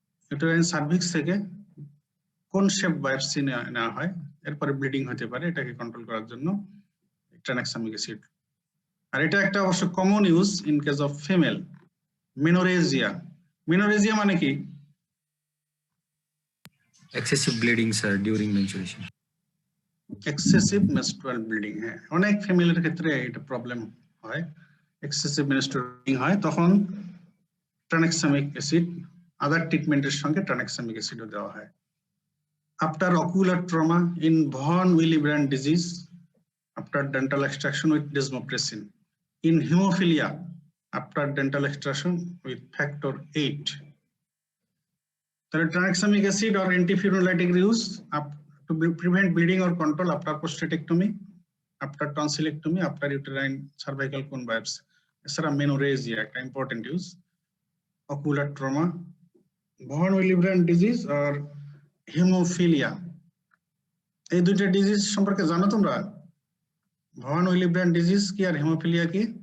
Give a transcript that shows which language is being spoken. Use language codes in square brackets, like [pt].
[bn] Uterine cervix থেকে কোন shape biopsy নেওয়া হয়, এরপরে ব্লিডিং হতে পারে, এটাকে কন্ট্রোল করার জন্য ট্রানেক্সামিক অ্যাসিড। আর এটা একটা অবশ্য common use in case of female menorrhagia. Menorrhagia মানে কি? [en] excessive bleeding sir during menstruation. [bn] Excessive menstrual bleeding, হ্যাঁ অনেক ফিমেলের ক্ষেত্রে এটা প্রবলেম হয়, এক্সেসিভ মেনস্ট্রুয়াল ব্লিডিং হয়, তখন ট্রানেক্সামিক অ্যাসিড আদার ট্রিটমেন্টের সঙ্গে ট্রানেক্সামিক অ্যাসিডও দেওয়া হয়। [en] After ocular trauma in von Willebrand disease, after dental extraction with desmopressin, in haemophilia after dental extraction with factor 8. তাহলে tranexamic acid or antifibrinolytic use to prevent bleeding or control after prostatectomy, after tonsillectomy, after uterine cervical cone biopsy. [bn] এছাড়া menorrhagia একটা important use, ocular trauma, von উইলিব্র্যান্ড disease আর haemophilia. এই দুইটা disease সম্পর্কে জানো তোমরা? Von উইলিব্র্যান্ড disease কি আর haemophilia কি?